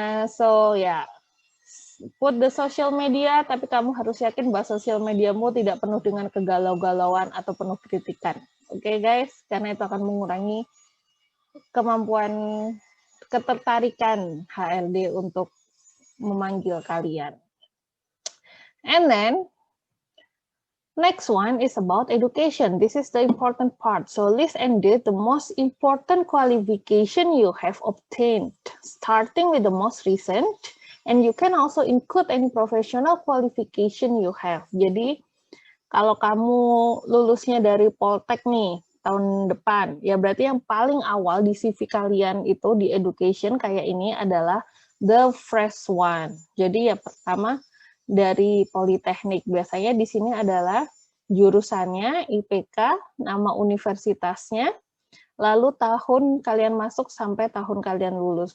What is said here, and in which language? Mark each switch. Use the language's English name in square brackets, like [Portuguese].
[English] So yeah, put the social media, [Indonesian] tapi kamu harus yakin bahwa sosial mediamu tidak penuh dengan kegalau-galauan atau penuh kritikan. Oke, guys, karena itu akan mengurangi kemampuan ketertarikan HRD untuk memanggil kalian. [English] And then next one is about education. This is the important part. So list and date the most important qualification you have obtained, starting with the most recent, and you can also include any professional qualification you have. [Indonesian] Jadi kalau kamu lulusnya dari Poltek nih tahun depan, ya berarti yang paling awal di CV kalian itu di education kayak ini adalah [English] the fresh one. [Indonesian] Jadi ya pertama dari Politeknik. Biasanya di sini adalah jurusannya, IPK, nama universitasnya, lalu tahun kalian masuk sampai tahun kalian lulus.